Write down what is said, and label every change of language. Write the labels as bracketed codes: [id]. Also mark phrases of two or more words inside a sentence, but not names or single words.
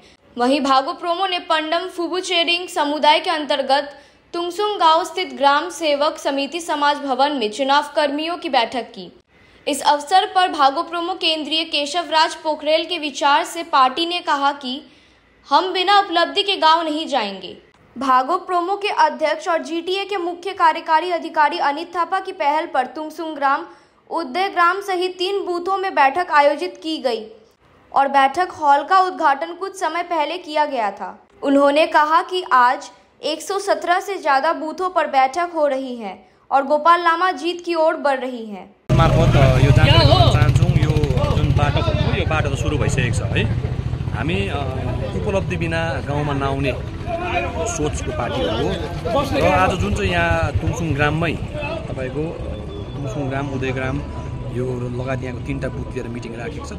[hi] वहीं भागो प्रोमो ने पंडम फुबुचेरिंग समुदाय के अंतर्गत तुंगसुंग गांव स्थित ग्राम सेवक समिति समाज भवन में चुनाव कर्मियों की बैठक की। इस अवसर पर भागो प्रोमो केंद्रीय केशव राज पोखरेल के विचार से पार्टी ने कहा कि हम बिना उपलब्धि के गांव नहीं जाएंगे। भागो प्रोमो के अध्यक्ष और जीटीए के मुख्य कार्यकारी अधिकारी अनित थापा की पहल पर तुंगसुंग ग्राम, उदय ग्राम सहित 3 बूथों में बैठक आयोजित की गई और बैठक हॉल का उद्घाटन कुछ समय पहले किया गया था। उन्होंने कहा कि आज 117 से ज्यादा बूथों पर बैठक हो रही है और गोपाल लामा जीत की ओर बढ़ रही है। [ne] मार्फत यो जानकारी दिन चाहन्छौँ। यो जुन बाटो भन्नु यो बाटो त सुरु भइसकेको छ है। हामी उपलब्धि बिना गाउँमा नआउने सोचको पार्टी हो र आज जुन चाहिँ यहाँ तुङसुङ ग्राममै तपाईँको तुङसुङ ग्राम, उदय ग्राम यो लगायत यहाँको 3टा बुथ लिएर मिटिङ राखेको छ।